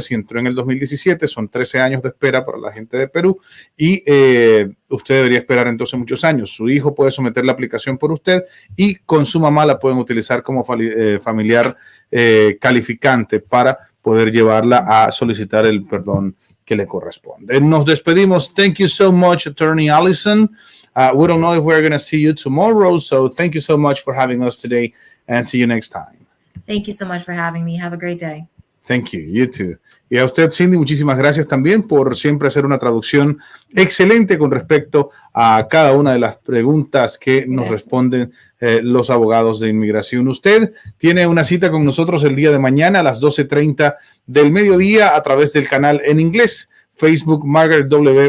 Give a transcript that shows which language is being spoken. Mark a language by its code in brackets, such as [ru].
[es] Si entró en el 2017, son 13 años de espera para la gente de Perú y usted debería esperar entonces muchos años. Su hijo puede someter la aplicación por usted y con su mamá la pueden utilizar como familiar calificante para poder llevarla a solicitar el perdón que le corresponde. Nos despedimos. [en] Thank you so much, Attorney Allison. We don't know if we're going to see you tomorrow, so thank you so much for having us today, and see you next time. Thank you so much for having me. Have a great day. Thank you. You too. [es] Y a usted, Cindy, muchísimas gracias también por siempre hacer una traducción excelente con respecto a cada una de las preguntas que nos responden los abogados de inmigración. Usted tiene una cita con nosotros el día de mañana a las 12:30 del mediodía a través del canal en inglés, Facebook Margaret W.